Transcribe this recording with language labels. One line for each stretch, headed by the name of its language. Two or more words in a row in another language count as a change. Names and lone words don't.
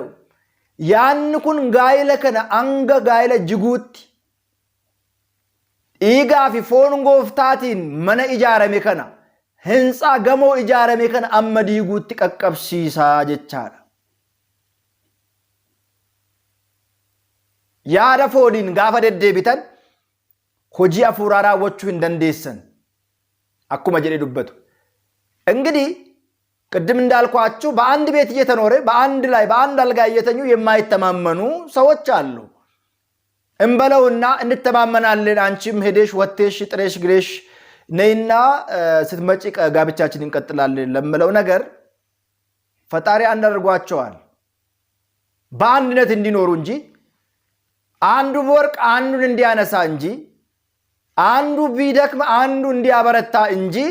Oromo: Yaanni kun gaa'ila kana hanga gaa'ila jiguutti dhiigaa fi foon gooftaatiin mana ijaarame kana hintsaa gamoo ijaarame kana amma diiguutti qaqqabsiisaa jechaadha. Yaada fooniin gaafa deddeebitan hojii hafuuraa raawwachuu hin dandeessan. akkuma jedhe dubbatu
Amharic: እንግዲህ ቅድም እንዳልኳችሁ በአንድ ቤት እየተኖረ በአንድ ላይ በአንድ አልጋ እየተኙ የማይተማመኑ ሰዎች አሉ። እንበለውና እንተማመናለን አንቺም ሄደሽ ወጥተሽ ጥሬሽ ግሬሽ ነይና ስትመጪ ጋብቻችን እንቀጥላለን ለምለው ነገር ፈጣሪ አንድ አድርጓቸዋል በአንድነት እንዲኖሩ እንጂ አንዱ ወርቅ አንዱን እንዲያነሳ እንጂ አንዱ ቢደክም አንዱ እንዲያበረታ እንጂ